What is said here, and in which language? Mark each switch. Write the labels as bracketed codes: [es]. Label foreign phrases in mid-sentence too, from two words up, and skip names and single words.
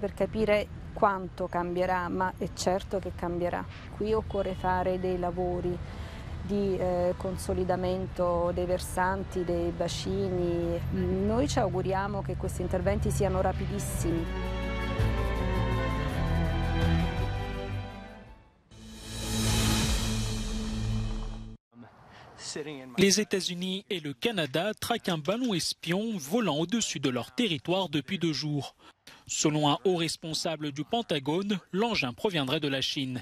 [it] per capire quanto cambierà, ma è certo che cambierà. Qui occorre fare dei lavori di consolidamento dei versanti, dei bacini. Noi ci auguriamo che questi interventi siano rapidissimi. [fr] Les États-Unis et le Canada traquent un ballon espion volant au-dessus de leur territoire depuis 2 jours. Selon un haut responsable du Pentagone, l'engin proviendrait de la Chine.